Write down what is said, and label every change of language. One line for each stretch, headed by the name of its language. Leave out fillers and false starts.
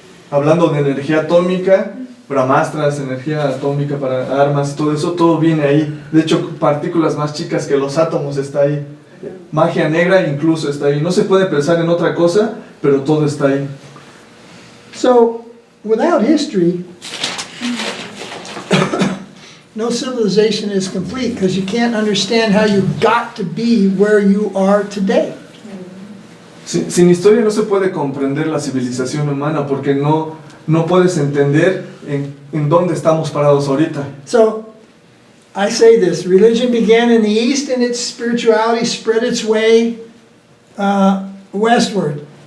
Spanish: Hablando de energía atómica, Brahmastras, energía atómica para armas, todo eso, todo viene ahí. De hecho, partículas más chicas que los átomos está ahí. Magia negra incluso está ahí. No se puede pensar en otra cosa, pero todo está ahí.
English: So, without history, no civilization is complete because you can't understand how you got to be where you are today.
Spanish: Sin historia no se puede comprender la civilización humana porque no puedes entender en dónde estamos parados ahorita.
English: So, I say this, religion began in the East and its spirituality spread its way westward.